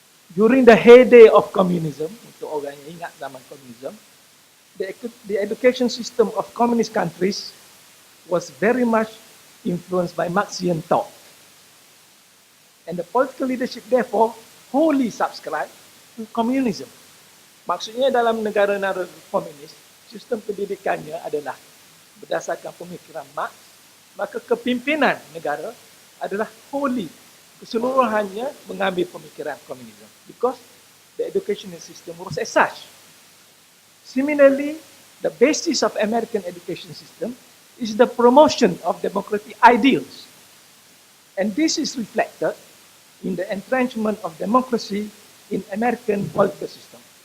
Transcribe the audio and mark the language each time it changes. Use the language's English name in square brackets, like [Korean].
[English] During the heyday of communism, [Malay] untuk orang yang ingat zaman komunisme, [English] the education system of communist countries was very much influenced by Marxian thought. And the political leadership therefore wholly subscribed to communism. [Malay] Maksudnya dalam negara-negara komunis, sistem pendidikannya adalah berdasarkan pemikiran Marx, maka kepimpinan negara adalah wholly, keseluruhannya mengambil pemikiran komunisme. [English] Because the educational system was as such. Similarly, the basis of American education system is the promotion of democratic ideals. And this is reflected in the entrenchment of democracy in American political system.